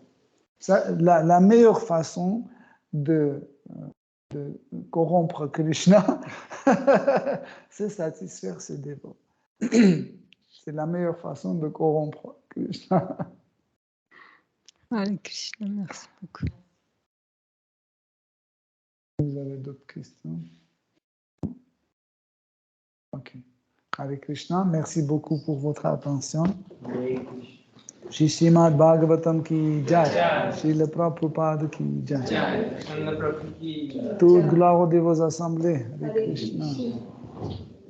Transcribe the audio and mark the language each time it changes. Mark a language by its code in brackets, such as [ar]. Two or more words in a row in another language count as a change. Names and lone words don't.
[fr] Ça, la meilleure façon de corrompre Krishna, c'est satisfaire ses dévots. C'est la meilleure façon de corrompre Krishna. Allez, Krishna, merci beaucoup. Vous avez d'autres questions? Ok. Hare Krishna, merci beaucoup pour votre attention. [hi] श्री श्रीमद् भागवतम् की जय, श्रील प्रभुपाद की जय. [fr] Toute gloire de vos assemblées. Hare Krishna.